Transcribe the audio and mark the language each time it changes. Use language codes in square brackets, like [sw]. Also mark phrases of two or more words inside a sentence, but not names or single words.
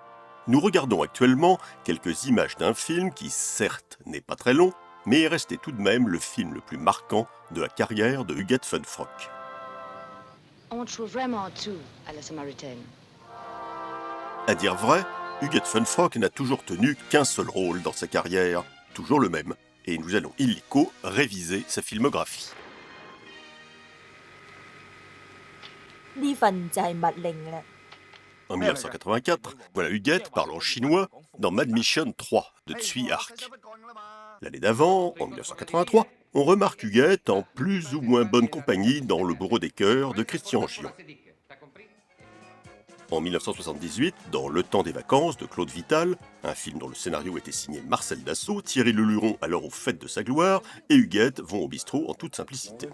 [fr] Nous regardons actuellement quelques images d'un film qui, certes, n'est pas très long, mais est resté tout de même le film le plus marquant de la carrière de Huguette Funfrock. On trouve vraiment tout à la Samaritaine. À dire vrai, Huguette Funfrock n'a toujours tenu qu'un seul rôle dans sa carrière, toujours le même, et nous allons illico réviser sa filmographie. [yue] 呢份就係密令啦。 [fr] En 1984, voilà Huguette parlant chinois dans Mad Mission 3 de Tsui Hark. L'année d'avant, en 1983, on remarque Huguette en plus ou moins bonne compagnie dans Le Bourreau des cœurs de Christian Gion. En 1978, dans Le temps des vacances de Claude Vital, un film dont le scénario était signé Marcel Dassault, Thierry Leluron alors aux fêtes de sa gloire, et Huguette vont au bistrot en toute simplicité.